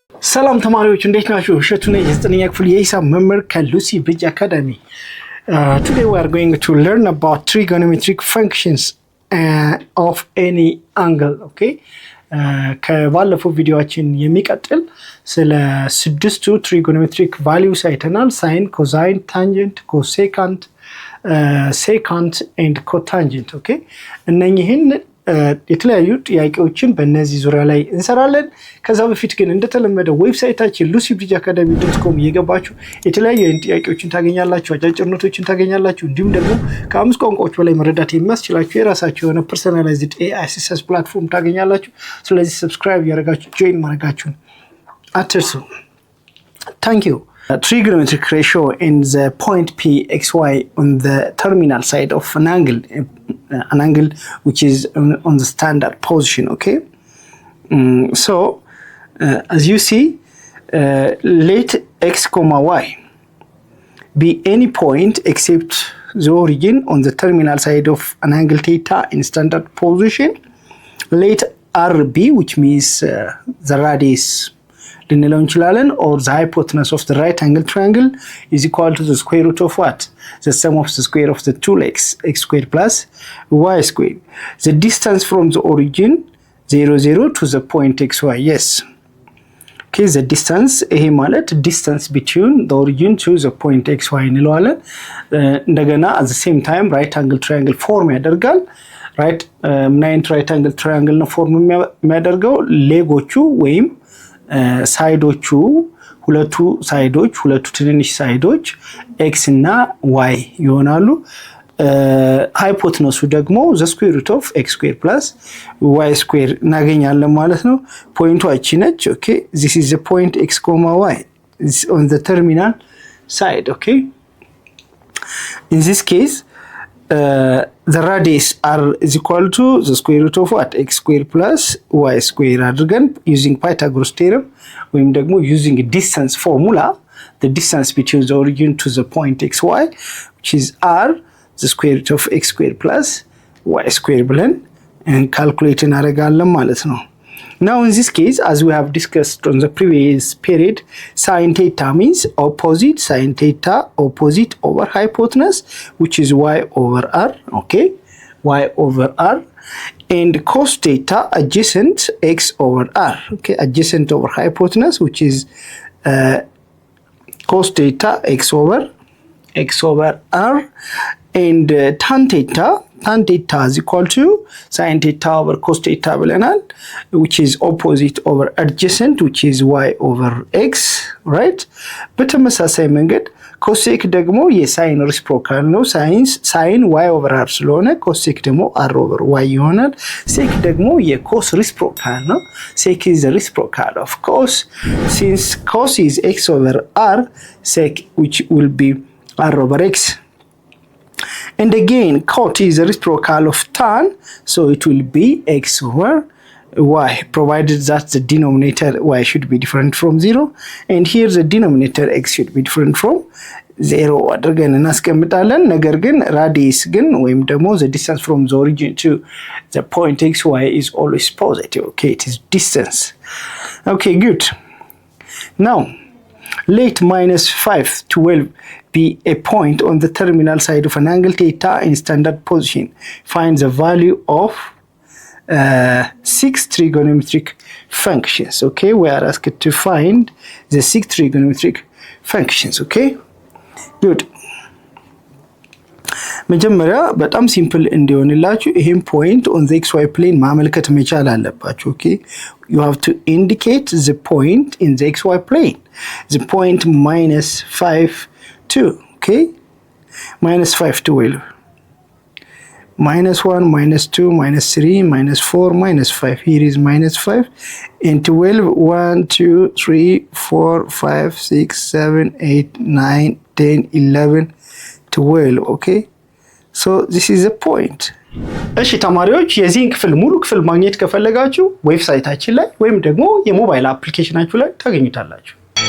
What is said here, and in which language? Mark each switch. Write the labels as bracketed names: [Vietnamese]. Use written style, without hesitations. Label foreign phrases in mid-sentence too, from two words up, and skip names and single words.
[Amharic] ሰላም ተማሪዎች እንዴት ናችሁ? እሸቱ ነኝ የዘጠነኛ ክፍል የሂሳብ መምህር ከሉሲ ብሪጅ አካዳሚ። [English] Today we are going to learn about trigonometric functions of any angle. Okay? [Amharic] ከባለፈው ቪዲዮአችን የሚቀጥል ስለ ስድስቱ ትሪጎኖሜትሪክ ቫልዩስ አይተናል። ሳይን፣ ኮሳይን፣ ታንጀንት፣ ኮሴካንት፣ ሴካንት ኤንድ ኮታንጀንት። ኦኬ እነኚህን የተለያዩ ጥያቄዎችን በእነዚህ ዙሪያ ላይ እንሰራለን። ከዛ በፊት ግን እንደተለመደው ዌብሳይታችን lucybridgeacademy.com እየገባችሁ የተለያዩ ጥያቄዎችን ታገኛላችሁ፣ አጫጭር ኖቶችን ታገኛላችሁ። እንዲሁም ደግሞ ከ5 ቋንቋዎች በላይ መረዳት የሚያስችላችሁ የራሳችሁ የሆነ [English] personalized AI assistance platform [Amharic] ታገኛላችሁ። ስለዚህ ሰብስክራይብ ያደርጋችሁ ጆይን ማድረጋችሁን አትርሱ። [English] thank you። Trigonometric ratio in the point PXY on the terminal side of an angle which is on the standard position. Okay, so as you see, let x comma y be any point except the origin on the terminal side of an angle theta in standard position. Let r be, which means the radius [Amharic] ልንለው እንችላለን, [English] or the hypotenuse of the right angle triangle is equal to the square root of what? The sum of the square of the two legs, x squared plus y squared. The distance from the origin 0 0 to the point xy. Yes. Okay, the distance [Amharic] ይሄ ማለት [English] distance between the origin to the point xy እንለዋለን. እንደገና at the same time right angle triangle form ያደርጋል. [Amharic] right ምን አይነት [English] right angle triangle [Amharic] ነው form የሚያደርገው? ሌጎቹ ወይም ሳይዶቹ ሁለቱ ትንንሽ ሳይዶች ኤክስ እና ዋይ ይሆናሉ። ሃይፖቴነሱ ደግሞ [English] the square root of x square plus y square [Amharic] እናገኛለን ማለት ነው። ፖይንቱ እቺ ነች። ኦኬ [English] this is the point x, y on the terminal side. Okay, in this case the radius r is equal to the square root of what? X square plus y square አድርገን using Pythagoras theorem ወይም ደግሞ using a distance formula, the distance between the origin to the point xy, which is r the square root of x square plus y square ብለን calculate እናደርጋለን ማለት ነው። Now in this case, as we have discussed on the previous period, sin theta means opposite sin theta opposite over hypotenuse, which is y over r. Okay, y over r, and cos theta adjacent x over r. Okay, adjacent over hypotenuse, which is cos theta x over r, and tan theta is equal to sin theta over cos theta ብለናል, which is opposite over adjacent, which is y over x, right? [Amharic] በተመሳሳይ መንገድ ኮሴክ ደግሞ የሳይን ሪስፕሮካል ነው። ሳይን [English] y over r [Amharic] ስለሆነ ኮሴክ ደግሞ [English] r over y [Amharic] ይሆናል። ሴክ ደግሞ የኮስ ሪስፕሮካል ነው። [English] ሴክ is the reciprocal of cos. Since cos is x over r, sec which will be r over x. And again, cot is a reciprocal of tan, so it will be x over y, provided that the denominator y should be different from 0, and here the denominator x should be different from 0 [Amharic] አድርገን እናስቀምጣለን። ነገር ግን [English] radius [Amharic] ግን ወይም ደግሞ [English] the distance from the origin to the point xy is always positive. Okay, it is distance. Okay, good. Now let minus 5 12 be a point on the terminal side of an angle theta in standard position. Find the value of 6 trigonometric functions. Okay, we are asked to find the 6 trigonometric functions. Okay, good. [Amharic] መጀመሪያ በጣም ሲምፕል እንዲሆንላችሁ ይሄን ፖይንት on the xy plane ማመልከት መቻል አለባችሁ። [English] Okay, you have to indicate the point in the xy plane. The point minus 5 2. Okay, minus 5 12, minus 1 minus 2 minus 3 minus 4 minus 5. Here is minus 5 and 12 1 2 3 4 5 6 7 8 9 10 11 12. Okay, so this is a point. [Amharic] እሺ ተማሪዎች የዚህን ክፍል ሙሉ ክፍል ማግኘት ከፈለጋችሁ ዌብሳይታችን ላይ ወይም ደግሞ የሞባይል አፕሊኬሽናችሁ ላይ ታገኙታላችሁ።